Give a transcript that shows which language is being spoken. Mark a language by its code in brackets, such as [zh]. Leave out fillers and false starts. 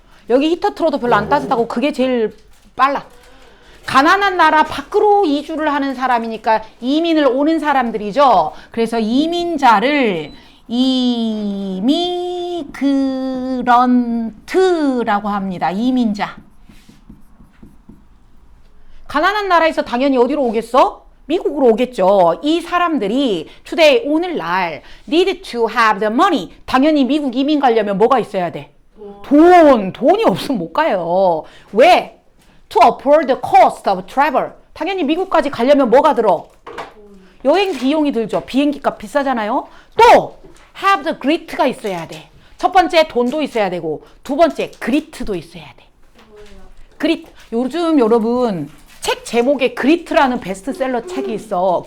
[ko] 여기 히터 틀어도 별로 안 따뜻하고 그게 제일 빨라. 가난한 나라 밖으로 이주를 하는 사람이니까 이민을 오는 사람들이죠. 그래서 이민자를 이미그런트라고 합니다. 이민자. 가난한 나라에서 당연히 어디로 오겠어? 미국으로 오겠죠. 이 사람들이 [en] today [ko] 오늘날 [en] need to have the money. [ko] 당연히 미국 이민 가려면 뭐가 있어야 돼? 돈이 없으면 못 가요. 왜? [en] To afford the cost of travel. [ko] 당연히 미국까지 가려면 뭐가 들어? 여행 비용이 들죠. 비행기 값 비싸잖아요. 또 [en] have the grit [ko] 가 있어야 돼. 첫 번째 돈도 있어야 되고 두 번째 grit도 있어야 돼. grit. 요즘 여러분 책 제목에 grit라는 베스트셀러 책이 있어.